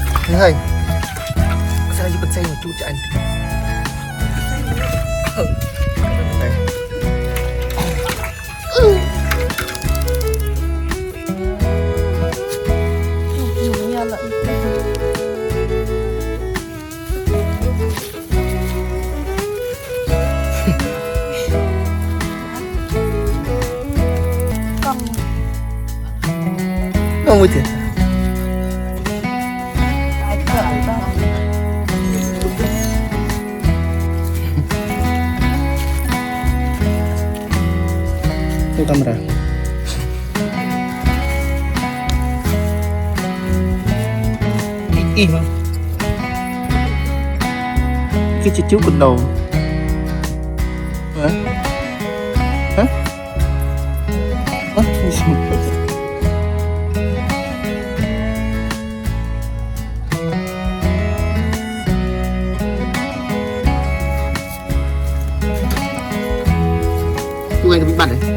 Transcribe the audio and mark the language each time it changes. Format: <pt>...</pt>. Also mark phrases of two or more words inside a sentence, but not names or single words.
<ms>Hai. Saya juga saya mau cucian.</ms> <vi>Đây. Nhiều lận. Không có thiệt.</vi> <ms>Itu kamera. Im.</ms> <vi>Cái chiếc cột đầu. Hả? Hả? Tụi anh bị bắt đấy.</vi>